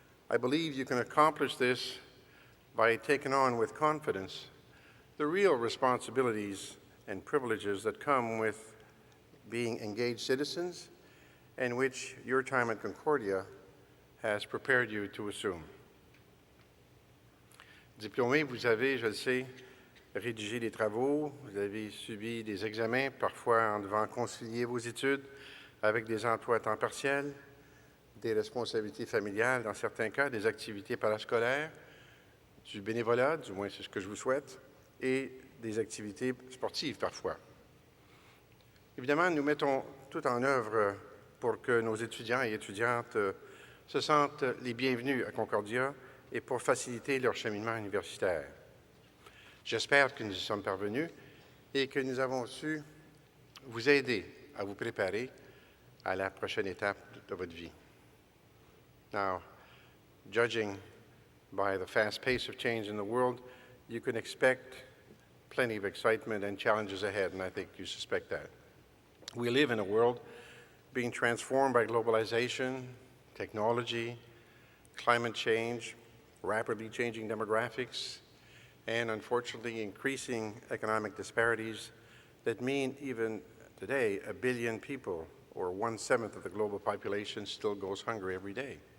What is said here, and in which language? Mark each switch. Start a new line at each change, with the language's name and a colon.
English: I believe you can accomplish this by taking on with confidence the real responsibilities and privileges that come with being engaged citizens and which your time at Concordia has prepared you to assume.
French: Diplômé, vous avez, je le sais, rédigé des travaux, vous avez subi des examens, parfois en devant concilier vos études avec des emplois à temps partiel, des responsabilités familiales dans certains cas, des activités parascolaires, du bénévolat, du moins c'est ce que je vous souhaite, et des activités sportives parfois. Évidemment, nous mettons tout en œuvre pour que nos étudiants et étudiantes se sentent les bienvenus à Concordia et pour faciliter leur cheminement universitaire. J'espère que nous y sommes parvenus et que nous avons su vous aider à vous préparer à la prochaine étape de votre vie.
English: Now, judging by the fast pace of change in the world, you can expect plenty of excitement and challenges ahead, and I think you suspect that. We live in a world being transformed by globalization, technology, climate change, rapidly changing demographics, and unfortunately increasing economic disparities that mean even today 1 billion people, or 1/7 of the global population, still goes hungry every day.